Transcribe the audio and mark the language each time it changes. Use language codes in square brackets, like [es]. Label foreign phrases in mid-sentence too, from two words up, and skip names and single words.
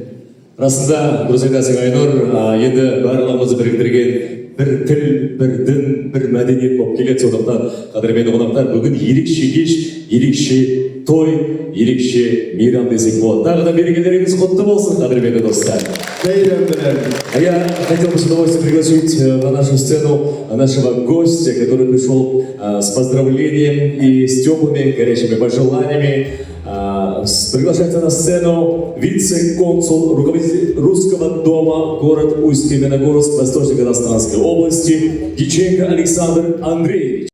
[kk] Расында, дұрыс айтасың Айнұр, енді барлығымызды біріктірген бір тіл, бір дін, бір мәдениет болып келеді. Сондықтан, қадірменді қонақтар, бүгін ерекше кеш, ерекше той, ерекше мейрам десек болады. Тағы да мерекелеріңіз құтты болсын, қадірменді достар. [ru] Я хотел бы с удовольствием пригласить на нашу сцену нашего гостя, который пришел с поздравлением и с теплыми, горячими пожеланиями. Приглашается на сцену вице-консул, руководитель Русского дома, город Усть-Каменогорск, Восточно-Казахстанской области, Дьяченко Александр Андреевич.